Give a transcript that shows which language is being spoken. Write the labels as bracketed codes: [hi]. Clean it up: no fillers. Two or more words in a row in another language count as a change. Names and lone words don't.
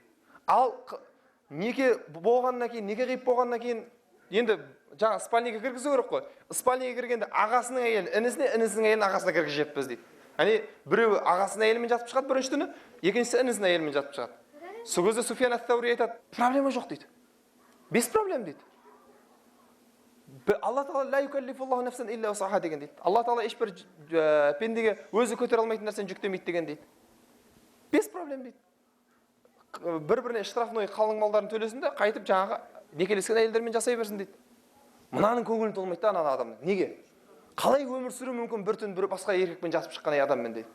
[kk] Ал неке болғаннан кейін, неке қиып болғаннан кейін, енді жаңа спальниге кіргізу керек қой. Спальниге кіргенде ағасының әйелін інісіне, інісінің әйелін ағасына кіргізеппіз дейді. Яғни біреуі ағасының әйелімен жатып шығады бірінші түні, екіншісі інісінің әйелімен жатып шығады. Сол кезде Суфиян ат-Таури айтады, проблема жоқ дейді. [ru] Без проблем [kk] дейді. Алла Тағала [ar] لا يكلف الله نفسا إلا وسعها [kk] деген дейді. Алла Тағала ешбір пендеге өзі көтере алмайтын нәрсені жүктемейді деген дейді. [ru] Без проблем [kk] дейді. Бір-біріне штрафной қалың малдарын төлесін де, қайтып жаңағы некелескен әйелдермен жасай берсін дейді. Мынаның көңілін толмайды да ана адамның. Неге? Қалай өмір сүру мүмкін бір түн бір басқа еркекпен жасып шыққан адаммен дейді.